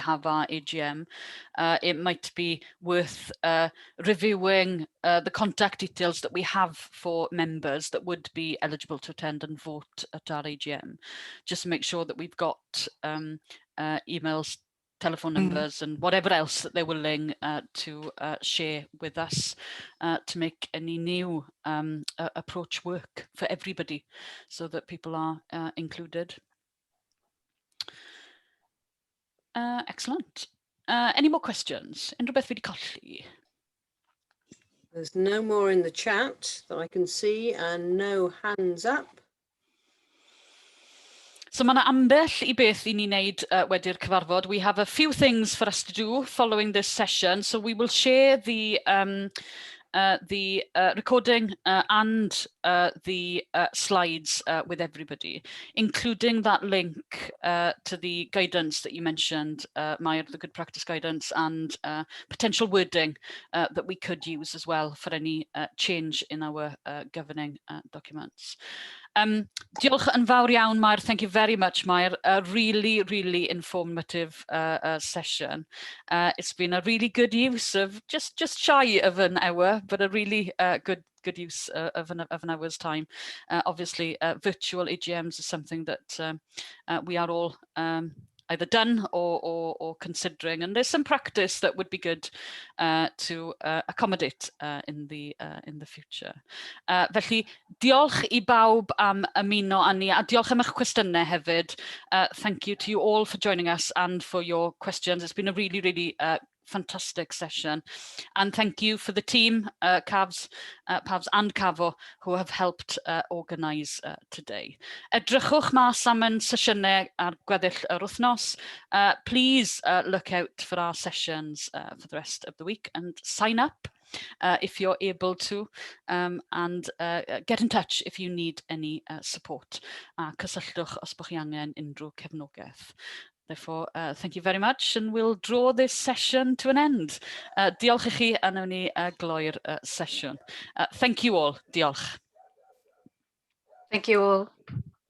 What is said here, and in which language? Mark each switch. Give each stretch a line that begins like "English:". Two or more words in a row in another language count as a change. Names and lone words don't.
English: have our AGM, it might be worth reviewing the contact details that we have for members that would be eligible to attend and vote at our AGM, just to make sure that we've got emails, telephone numbers and whatever else that they're willing to share with us to make any new approach work for everybody, so that people are included. Excellent. Any more questions?
Welsh: Unrhyw beth wedi colli?
English: There's no more in the chat that I can see, and no hands up.
Welsh: So mae 'na ambell I beth I ni wneud wedi'r cyfarfod.
English: We have a few things for us to do following this session. So we will share the recording and the slides with everybody, including that link to the guidance that you mentioned, Maya, the good practice guidance, and potential wording that we could use as well for any change in our governing documents.
Welsh: Diolch yn fawr iawn, Mair.
English: Thank you very much, Mair. A really, really informative session. It's been a really good use of just shy of an hour, but a really good use of an hour's time. Obviously, virtual AGMs is something that we are all either done or considering, and there's some practice that would be good to accommodate in the future.
Welsh: Felly, diolch I bawb am ymuno â ni, a diolch am eich cwestiynau hefyd.
English: Thank you to you all for joining us and for your questions. It's been a really, really fantastic session, and thank you for the team, Pavs and Cafo, who have helped organise today.
Welsh: Edrychwch mas am ein sesiynau ar gweddill yr wythnos.
English: Please look out for our sessions for the rest of the week, and sign up if you're able to, and get in touch if you need any support.
Welsh: Cysylltwch os bych chi angen unrhyw cefnogaeth.
English: Therefore, thank you very much, and we'll draw this session to an end.
Welsh: Diolch I chi, a wnawn ni gloi'r sesiwn.
English: Thank you all. Diolch. Thank you all.